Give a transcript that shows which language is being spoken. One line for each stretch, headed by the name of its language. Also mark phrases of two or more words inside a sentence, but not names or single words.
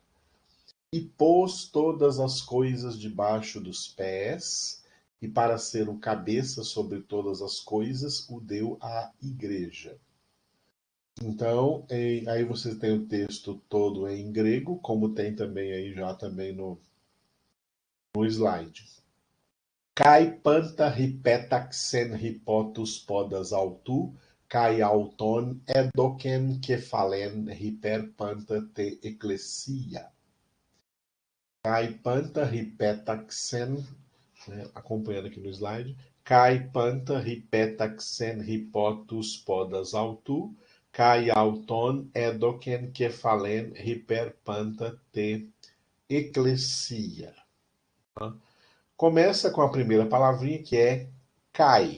Portuguese: E pôs todas as coisas debaixo dos pés, e para ser o cabeça sobre todas as coisas, o deu à igreja. Então, aí você tem o texto todo em grego, como tem também aí já também no slide.
Greek: Καὶ πάντα ὑπέταξεν ὑπὸ τοὺς πόδας αὐτοῦ, καὶ αὐτὸν ἔδωκεν κεφαλὴν ὑπὲρ πάντα τῇ ἐκκλησίᾳ. Καὶ πάντα ὑπέταξεν,
Portuguese: né, acompanhando aqui no slide,
Greek: καὶ πάντα ὑπέταξεν ὑπὸ τοὺς πόδας αὐτοῦ, καὶ αὐτὸν ἔδωκεν κεφαλὴν ὑπὲρ πάντα τῇ ἐκκλησίᾳ.
Portuguese: Começa com a primeira palavrinha que é cai.